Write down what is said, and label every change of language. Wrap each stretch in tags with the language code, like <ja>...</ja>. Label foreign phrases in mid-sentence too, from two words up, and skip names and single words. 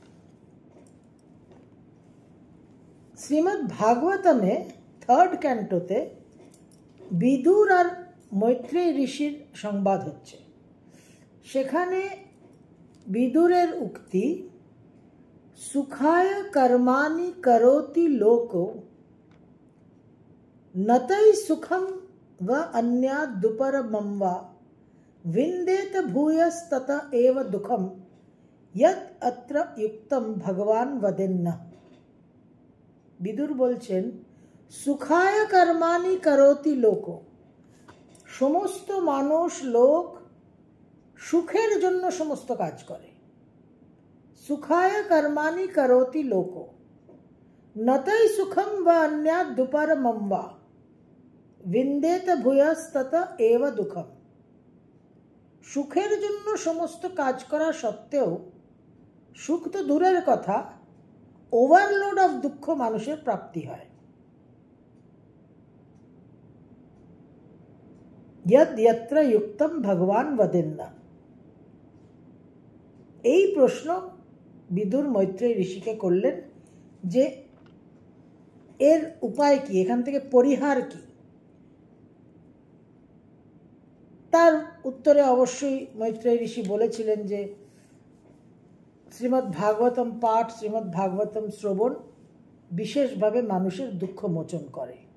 <bn>শ্রীমদ্ ভাগবতমে 3rd ক্যান্টোতে বিদুর আর মৈত্রেয়ী ঋষির সংবাদ হচ্ছে। সেখানে বিদুরের উক্তি,</bn> <sa>সুখায় কর্মাণি করোতি লোকো নতৈ সুখম व अन्याद दुपरमं वा विन्देत भूयस्तत एव दुखम यत् अत्र युक्तम भगवान वदेन्न।</sa> <bn>বিদুর বলছেন,</bn> <sa>সুখায় কর্মাণি করোতি লোকো,</sa> <bn>সমস্ত মানুষ, লোক সুখের জন্য সমস্ত কাজ করে।</bn> <sa>সুখায় কর্মাণি করোতি লোকো নতৈ সুখম वा अन्याद दुपरमं वा विन्देत भूयस्तत एव दुखम।</sa> <bn>সুখের জন্য সমস্ত কাজ করা সত্ত্বেও, সুখ তো দূরের কথা,</bn> <en>overload of</en> <bn>দুঃখ মানুষের প্রাপ্তি হয়।</bn> <sa>यद यत्र युक्तम भगवान वदेन्ना।</sa> <bn>এই প্রশ্ন বিদুর মৈত্রেয়ী ঋষিকে করলেন যে এর উপায় কি, এখান থেকে পরিহার কি। তার উত্তরে অবশ্যই মৈত্রেয়ী ঋষি বলেছিলেন যে শ্রীমদ্ ভাগবতম পাঠ, শ্রীমদ্ ভাগবতম শ্রবণ বিশেষভাবে মানুষের দুঃখ মোচন করে।</bn>